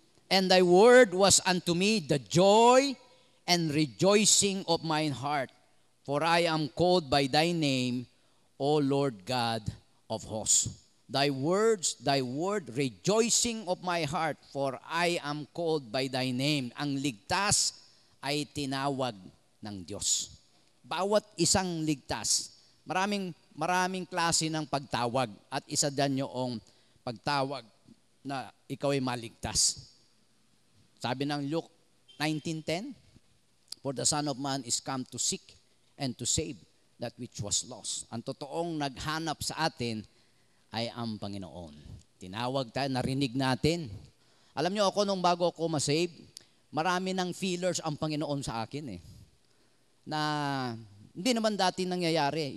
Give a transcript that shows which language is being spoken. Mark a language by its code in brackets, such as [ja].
[en] And thy word was unto me the joy and rejoicing of mine heart. For I am called by thy name, O Lord God of hosts. Thy word, rejoicing of my heart, for I am called by thy name. [tl] Ang ligtas ay tinawag ng Diyos. Bawat isang ligtas, maraming klase ng pagtawag at isa dyan yung pagtawag na ikaw ay maligtas. Sabi ng [en] Luke 19:10, for the Son of Man is come to seek and to save that which was lost. [tl] Ang totoong naghanap sa atin ay ang Panginoon. Tinawag tayo, narinig natin. Alam niyo ako, nung bago ako masave, marami ng feelers ang Panginoon sa akin na hindi naman dati nangyayari.